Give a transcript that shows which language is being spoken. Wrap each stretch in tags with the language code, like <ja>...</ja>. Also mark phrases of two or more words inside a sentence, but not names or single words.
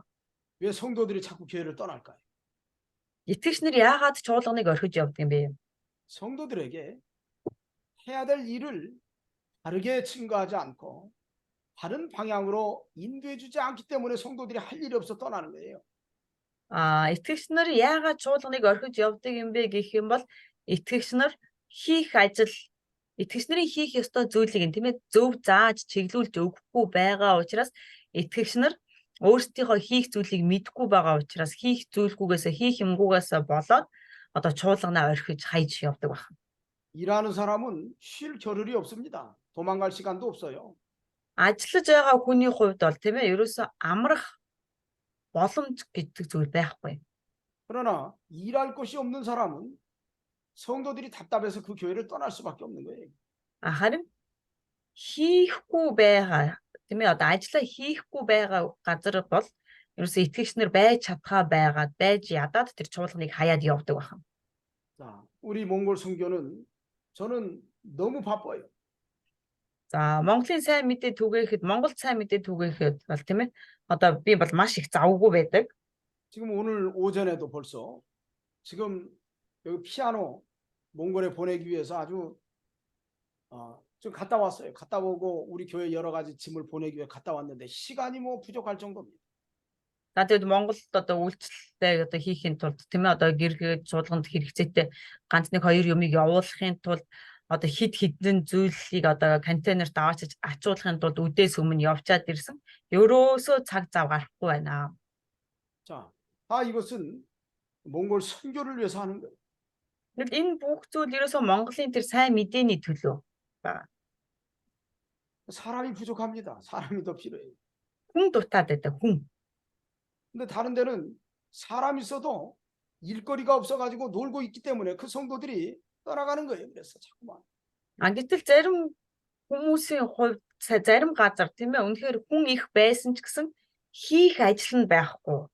<ko>왜 성도들이 자꾸 교회를 떠날까요?</ko> <mn>Итгэгчнэр яагаад чуулганыг орхиж явдаг юм бэ?</mn> <ko>성도들에게 해야 될 일을 다르게 증거하지 않고 다른 방향으로 인도해 주지 않기 때문에 성도들이 할 일이 없어 떠나는 거예요.</ko> <mn>Итгэгчнэр яагаад чуулганыг орхиж явдаг юм бэ гэх юм бол итгэгчнэр итгэгчнэрийн хийх ёстой зүйлийг тийм ээ зөв зааж чиглүүлж өгөхгүй байгаа учраас итгэгчнэр өөрсдийнхөө хийх зүйлийг мэдгүй байгаа учраас хийх юмгүйгээс болоод одоо чуулганаа орхиж хайж явдаг байна.</mn> <ko>일하는 사람은 쉴 겨를이 없습니다. 도망갈 시간도 없어요.</ko> <mn>Ажиллаж байгаа хүний хувьд бол тийм ээ ерөөсөө амрах боломж гэдэг зүйл байхгүй.</mn> <ko>그러나 일할 곳이 없는 사람은 성도들이 답답해서 그 교회를 떠날 수밖에 없는 거예요.</ko> <mn>Харин хийхгүй байгаа тийм ээ, одоо ажиллаа хийхгүй байгаа газар бол ерөөсөө итгэгчнэр байж чадхаа байгаад байж ядаад тэр чуулганыг хаяад явдаг байна.</mn> <ko>자, 우리 몽골 선교는 저는 너무 바빠요.</ko> <mn>За Монголын сайн мэдээ түгээхэд Монголд сайн мэдээ түгээхэд бол тийм ээ, одоо би бол маш их завгүй байдаг.</mn> <ko>지금 오늘 오전에도 벌써 지금 여기 피아노 몽골에 보내기 위해서 아주 좀 갔다 왔어요. 갔다 오고 우리 교회 여러 가지 짐을 보내기 위해 갔다 왔는데 시간이 뭐 부족할 정도입니다.</ko> <mn>За тэгэд Монголд одоо үйлчлэлтэй одоо хийхин тулд тийм ээ, одоо гэргээд чуулганд хэрэгцээтэй ганц нэг хоёр юмыг явуулахын тулд одоо хид хідэн зүйлийг одоо контейнерт аваачиж ачуулахын тулд үдээс өмнө явчаад ирсэн. Ерөөсөө цаг зав гарахгүй байна.</mn> <ko>자, 이것은 몽골 선교를 위해서 하는 거예요.</ko> <mn>Тэгэд энэ бүх зүйл ерөөсөө Монголын тэр сайн мэдээний төлөө байна.</mn> <ko>사람이 부족합니다. 사람이 더 필요해요.</ko> <mn>Хүн дутаад байдаг хүн.</mn> <ko>근데 다른 데는 사람 있어도 일거리가 없어가지고 놀고 있기 때문에 그 성도들이 떠나가는 거예요. 그래서 자꾸만.</ko> <mn>Гэтэл зарим хүмүүсийн хувьд зарим газар тийм ээ, үнэхээр хүн их байсан ч гэсэн хийх ажил нь байхгүй.</mn>